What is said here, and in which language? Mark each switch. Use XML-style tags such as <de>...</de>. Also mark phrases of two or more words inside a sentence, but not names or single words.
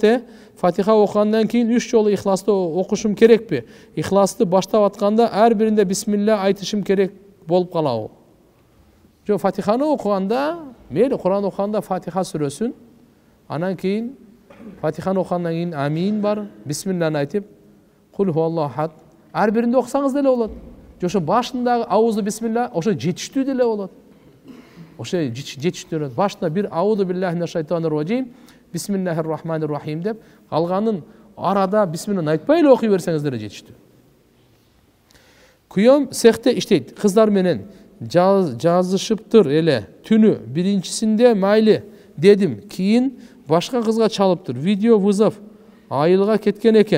<ky>Фатиха окугандан кийин 3 жолу Ихласты окушум керекпи? Ихласты баштап атканда ар биринде бисмилля айтышым керек болуп калабы? Жо, Фатиханы окуганда, мейли Куран окуганда Фатиха сүрөсүн, анан кийин Фатиханы окугандан кийин амин бар, бисмилланы айтып,</ky> <ar>قل هو الله أحد.</ar> <ky>Ар биринде окусаңыз деле болот. Жо, ошо башындагы</ky> <ar>أعوذ بسم الله</ar> <ky>ошо жетиштүү деле болот. Ошо жетиштүү. Башында бир</ky> <ar>أعوذ بالله من الشيطان الرجيم بسم الله الرحمن الرحيم</ar> <ky>деп, калганын арада бисмилланы айтпай эле окуй берсеңиз деле жетиштүү. Күйөөм цехте иштейт. Кыздар менен жазышыптыр эле. Түнү биринчисинде майли дедим. Кийин башка кызга чалыптыр.</ky> <ru>Видео вызов</ru> <ky>айылга кеткен экен.</ky>